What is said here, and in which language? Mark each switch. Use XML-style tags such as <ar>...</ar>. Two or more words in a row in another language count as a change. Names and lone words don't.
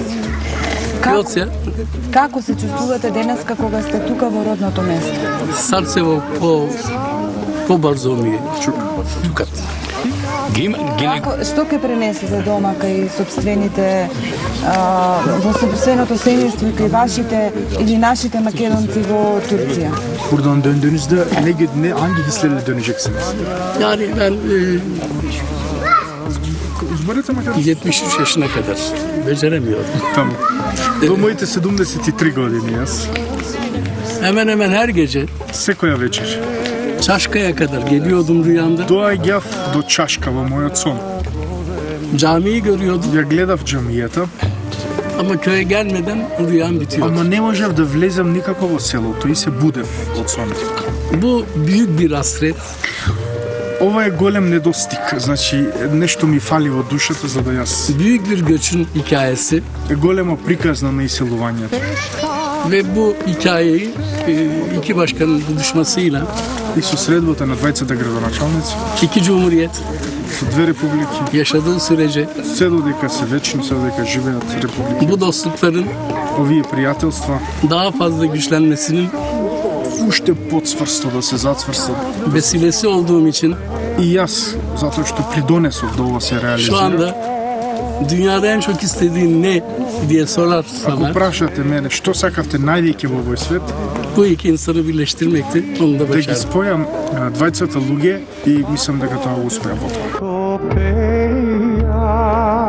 <mk>Како се чувствувате денеска кога сте тука во родното место? Срцево побрзо ми е чукат. Што ќе пренесете дома кај собствените, во собственото семејство и кај вашите или нашите македонци во Турција?</mk> <tr>Buradan döndüğünüzde hangi hislerle döneceksiniz? Yani ben 73 yaşına kadar beceremiyorum. Tamam.</tr> <mk>До моите 73 години јас.</mk> <tr>Hemen hemen her gece</tr> <mk>Секоја вечер</mk> <tr>Çaşka'ya kadar geliyordum rüyamda.</tr> <mk>доаѓав до Чашка во мојот сон.</mk> <tr>Camiyi görüyordum</tr> <mk>Ја гледав џамијата,</mk> <tr>ama köye gelmeden rüyam bitiyordu.</tr> <mk>ама не можев да влезам никако во селото и се будев од сонот.</mk> <tr>Bu büyük bir hasret.</tr> <mk>Ова е голем недостиг, значи нешто ми фали во душата за да јас.</mk> <tr>Büyük bir göçün hikayesi.</tr> <mk>Е голема приказна на иселувањето.</mk> <tr>Ve bu hikayeyi iki başkanın buluşmasıyla</tr> <mk>И со средбата на двајцата градоначалници,</mk> <tr>iki cumhuriyet</tr> <mk>со две републики,</mk> <tr>yaşadığı sürece</tr> <mk>се додека се вечни, се додека живеат републики,</mk> <tr>bu dostlukların</tr> <mk>овие пријателства</mk> <tr>daha fazla güçlenmesinin</tr> <mk>уште подсврсто да се зацврстат.</mk> <tr>vesilesi olduğum için</tr> <mk>И јас, затоа што придонесов да ова се</mk> <tr>şu</tr> <mk>реализира.</mk> <tr>anda dünyada en çok istediğin ne diye</tr> <mk>Ако</mk> <tr>sorarsalar</tr> <mk>прашате мене што сакавте највеќе во овој свет,</mk> <tr>bu iki insanı birleştirmekti. Onu da</tr> <mk>да ги</mk> <tr>başardım.</tr> <mk>спојам двајцата луѓе и мислам дека тоа го успеа во тоа. Копеја</mk>